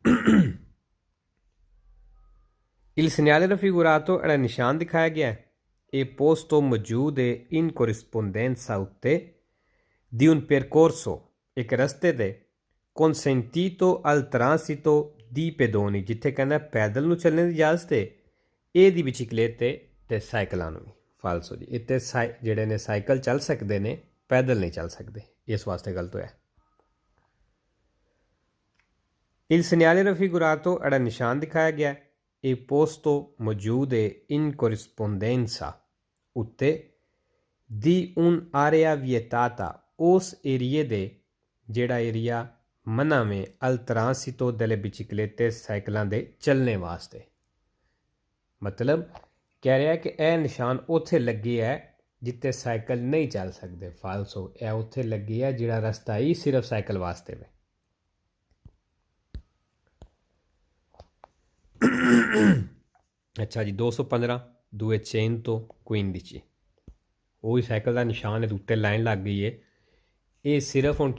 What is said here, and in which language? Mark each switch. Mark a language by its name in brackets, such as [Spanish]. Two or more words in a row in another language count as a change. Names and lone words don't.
[Italian] il segnale raffigurato [Punjabi] ਜਿਹੜਾ ਨਿਸ਼ਾਨ ਦਿਖਾਇਆ ਗਿਆ ਇਹ posto ਮੌਜੂਦ ਹੈ [Italian] in corrispondenza [Punjabi] ਉੱਤੇ [Italian] di un percorso [Punjabi] ਇੱਕ ਰਸਤੇ ਤੇ [Italian] consentito al transito di pedoni [Punjabi] ਜਿੱਥੇ ਕਹਿੰਦਾ ਪੈਦਲ ਨੂੰ ਚੱਲਣ ਦੀ ਇਜਾਜ਼ਤ ਹੈ ਇਹ ਦੀ biciclette ਤੇ ਸਾਈਕਲਾਂ ਨੂੰ ਵੀ ਫਾਲਸੋ ਜੀ ਇੱਥੇ ਜਿਹੜੇ ਨੇ ਸਾਈਕਲ ਚੱਲ ਸਕਦੇ ਨੇ ਪੈਦਲ ਨਹੀਂ ਚੱਲ ਸਕਦੇ ਇਸ ਵਾਸਤੇ ਗਲਤ ਹੋਇਆ [Italian] il segnale raffigurato [Punjabi] ਜਿਹੜਾ ਨਿਸ਼ਾਨ ਦਿਖਾਇਆ ਗਿਆ ਇਹ posto ਮੌਜੂਦ ਹੈ [Italian] in corrispondenza [Punjabi] ਉੱਤੇ [Italian] di un'area vietata [Punjabi] ਉਸ ਏਰੀਏ ਦੇ ਜਿਹੜਾ ਏਰੀਆ ਮਨਾ ਵੇ [Italian] al transito delle biciclette [Punjabi] ਸਾਈਕਲਾਂ ਦੇ ਚੱਲਣੇ ਵਾਸਤੇ ਮਤਲਬ ਕਹਿ ਰਿਹਾ ਕਿ ਇਹ ਨਿਸ਼ਾਨ ਉੱਥੇ ਲੱਗੇ ਹੈ ਜਿੱਥੇ ਸਾਈਕਲ ਨਹੀਂ ਚੱਲ ਸਕਦੇ ਫਾਲਸੋ ਇਹ ਉੱਥੇ ਲੱਗੀ ਹੈ ਜਿਹੜਾ ਰਸਤਾ ਹੀ ਸਿਰਫ ਸਾਈਕਲ ਵਾਸਤੇ ਵੇ ਅੱਛਾ ਜੀ 215 215 ਉਹੀ ਸਾਈਕਲ ਦਾ ਨਿਸ਼ਾਨ ਇਹਦੇ ਉੱਤੇ ਲਾਈਨ ਲੱਗ ਗਈ ਹੈ ਇਹ ਸਿਰਫ ਹੁਣ